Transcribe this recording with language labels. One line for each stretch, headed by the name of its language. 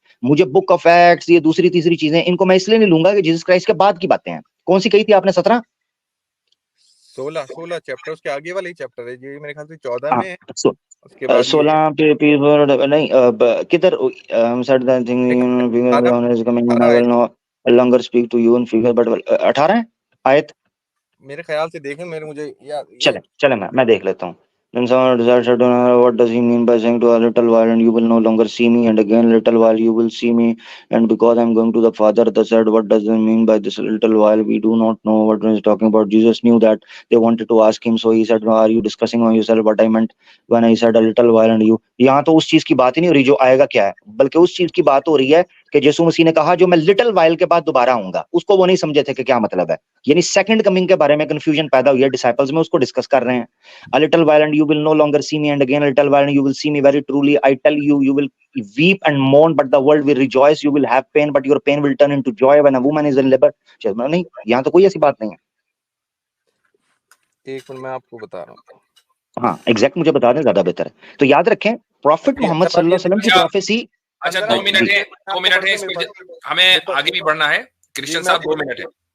Hindi: मुझे book of acts, ये दूसरी तीसरी चीजें, इनको मैं इसलिए नहीं लूंगा कि जीसस क्राइस्ट के बाद की बातें हैं। कौन सी कही थी आपने, 17? 16 चैप्टर, उसके आगे वाला ही चैप्टर है ये, मेरे ख्याल से 14 हाँ, में है। उसके बाद ये 16 पे नहीं, किधर
English: said that thing
Hindi: आधा
English: is coming and I
Hindi: आधा
English: will no longer speak to you in figure but 18
Hindi: है आयत। मेरे ख्याल से देखें, मेरे मुझे या ये चले मैं देख लेता हूँ।
English: Then someone said, what does he mean by saying to a little while and you will no longer see me, and again little while you will see me, and because I'm going to the Father? They said, what does he mean by this little while? We do not know what he's talking about. Jesus knew that they wanted to ask him, so he said, are you discussing on yourself what I meant when I said a little while and you?
Hindi: यहाँ तो उस चीज की बात ही नहीं हो रही जो आएगा क्या है, बल्कि उस चीज की बात हो रही है कि यीशु मसीह ने कहा जो मैं लिटिल वाइल के बाद दोबारा आऊंगा। उसको वो नहीं समझे थे कि क्या मतलब है, यानी सेकंड कमिंग के बारे में कंफ्यूजन पैदा हुई है डिसाइपल्स में, उसको डिस्कस कर रहे हैं।
English: A little while and you will no longer see me, and again a little while and you will see me. Very truly I tell you, you will weep and mourn, but the world will rejoice. You will have pain, but your pain will turn into joy when a woman is in labor.
Hindi: नहीं, यहाँ तो कोई ऐसी बात नहीं है। एक minute मैं आपको बता रहा हूँ। हाँ एग्जैक्ट मुझे बता दें ज्यादा बेहतर है। तो याद रखें प्रॉफिट मोहम्मद सल्लल्लाहु अलैहि वसल्लम की प्रोफेसी। अच्छा 2 मिनट है, 2 मिनट है, हमें आगे भी बढ़ना है। कृष्ण साहब 2 मिनट है